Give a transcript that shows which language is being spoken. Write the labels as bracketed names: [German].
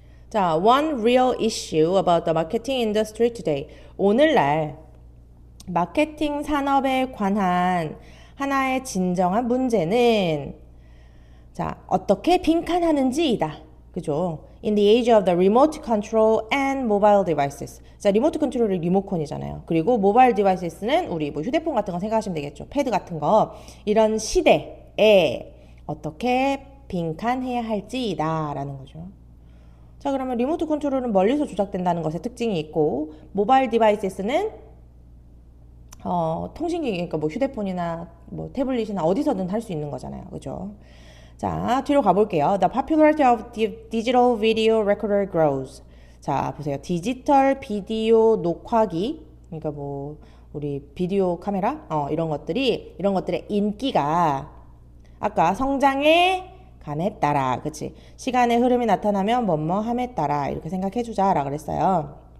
[English] 자, one real issue about the marketing industry today. [Korean] 오늘날 마케팅 산업에 관한 하나의 진정한 문제는 자, 어떻게 빈칸하는지이다. 그죠? [English] In the age of the remote control and mobile devices. [Korean] 자, 리모트 컨트롤이 리모컨이잖아요. 그리고 모바일 디바이스는 우리 뭐 휴대폰 같은 거 생각하시면 되겠죠. 패드 같은 거. 이런 시대에 어떻게 빈칸해야 할지이다 라는 거죠. 자, 그러면 리모트 컨트롤은 멀리서 조작된다는 것의 특징이 있고 모바일 디바이스는 통신기기, 그러니까 뭐 휴대폰이나 뭐 태블릿이나 어디서든 할 수 있는 거잖아요. 그죠? [English] 자, 뒤로 가볼게요. The popularity of digital video recorder grows. [Korean] 자, 보세요. 디지털 비디오 녹화기. 그러니까 뭐 우리 비디오 카메라 이런 것들의 인기가 아까 성장에 감에 따라, 그치? 시간의 흐름이 나타나면 뭐뭐함에 따라 이렇게 생각해주자라 그랬어요.